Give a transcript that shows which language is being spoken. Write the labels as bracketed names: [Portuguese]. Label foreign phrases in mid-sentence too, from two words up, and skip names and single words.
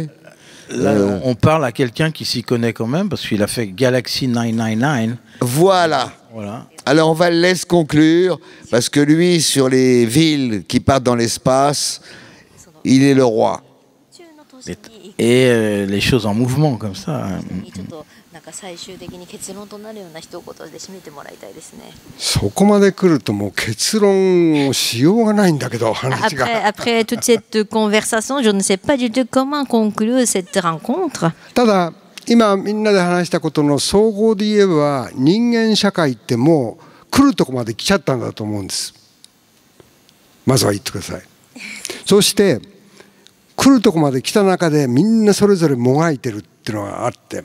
[French] Là, on parle à quelqu'un qui s'y connaît quand même parce qu'il a fait Galaxy 999. Voilà. Alors on va le laisser conclure parce que lui, sur les villes qui partent dans l'espace, il est le roi. Et les choses en mouvement comme ça. Hein. [Japanese] 最終的に結論となるような一言で締めてもらいたいですね。そこまで来るともう結論をしようがないんだけど話が。 [French] Après toute cette conversation, je ne sais pas du tout comment conclure cette rencontre. [Japanese] ただ今みんなで話したことの総合で言えば人間社会ってもう来るとこまで来ちゃったんだと思うんです。まずは言ってください。そして来るとこまで来た中でみんなそれぞれもがいてるっていうのがあって。